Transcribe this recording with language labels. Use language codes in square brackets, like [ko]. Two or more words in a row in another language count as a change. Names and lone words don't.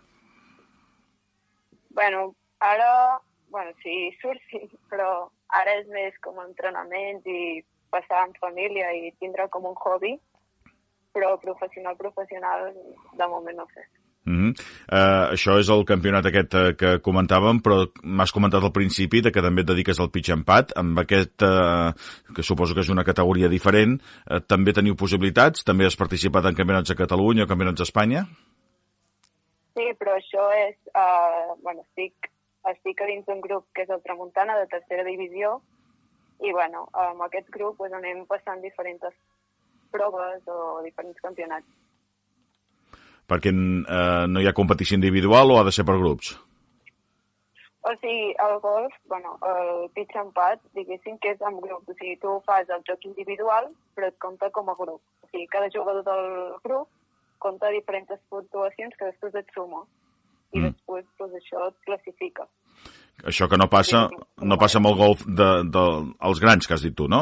[ca] Sí, surt sí, però ara és més com entrenaments i passar amb família i tindre com un hobby, però professional, de moment no sé. Això és el campionat aquest que comentàvem, però m'has comentat al principi que també et dediques al [en] pitch and putt, [ca] amb aquest, que suposo que és una categoria diferent. També teniu possibilitats? També has participat en campionats de Catalunya o campionats d'Espanya? Sí, però això és... estic a dins d'un grup que és el Tramuntana, de tercera divisió, i amb aquest grup anem passant diferents proves o diferents campionats. Perquè no hi ha competició individual o ha de ser per grups? O sigui, el golf, el [en] pitch and putt, [ca] diguéssim que és en grup. O sigui, tu fas el joc individual, però et compta com a grup. O sigui, cada jugador del grup compta diferents puntuacions que després et suma. I després això et classifica. Això que no passa amb el golf dels grans, que has dit tu, no?